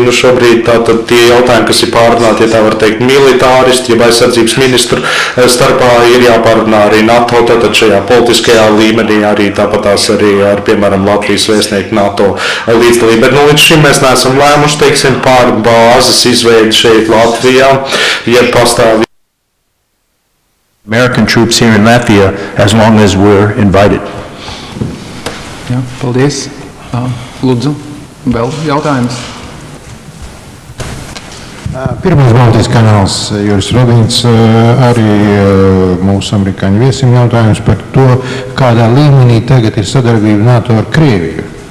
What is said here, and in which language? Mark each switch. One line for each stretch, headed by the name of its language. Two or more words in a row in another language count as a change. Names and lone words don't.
Latvian: Nu, šobrīd tātad tie jautājumi, kas ir pārunāti, ja tā var teikt, militāristi, jeb aizsardzības ministru starpā ir jāpārunā arī NATO, tātad šajā politiskajā līmenī arī tāpatās arī ar, piemēram, Latvijas vēstnieku NATO līdzdalību. Bet līdz šim mēs neesam lēmuši, teiksim, pār bāzes izveidi šeit Latvijā, ja pastāv
English: American troops here in Latvia as long as we're invited.
Latvian: Jā, paldies. Lūdzu, vēl jautājums. Pirmais Baltijas kanāls Juris Rodīns arī mūsu amerikāņu viesim jautājums par to, kādā līmenī tagad ir sadarbība NATO ar Krieviju.